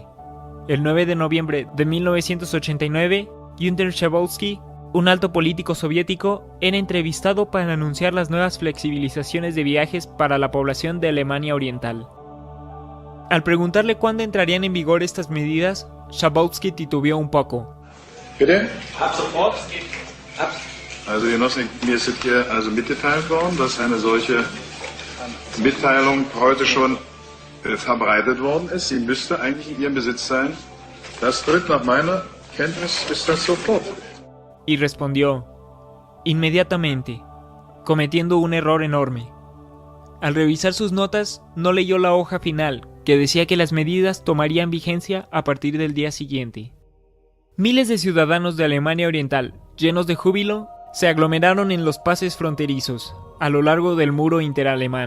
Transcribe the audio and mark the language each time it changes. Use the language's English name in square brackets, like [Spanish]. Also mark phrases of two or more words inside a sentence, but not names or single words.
[Spanish] El 9 de noviembre de 1989, Günther Schabowski, un alto político soviético, era entrevistado para anunciar las nuevas flexibilizaciones de viajes para la población de Alemania Oriental. Al preguntarle cuándo entrarían en vigor estas medidas, Schabowski titubeó un poco. [German] Bitte? Ab sofort. Also Genossen, mir ist hier also mitgeteilt worden, dass eine solche Mitteilung heute schon verbreitet worden ist. Sie müsste eigentlich in Ihrem Besitz sein. Das tritt nach meiner Kenntnis ist das sofort. [Spanish] Y respondió, inmediatamente, cometiendo un error enorme. Al revisar sus notas, no leyó la hoja final, que decía que las medidas tomarían vigencia a partir del día siguiente. Miles de ciudadanos de Alemania Oriental, llenos de júbilo, se aglomeraron en los pases fronterizos, a lo largo del muro interalemán.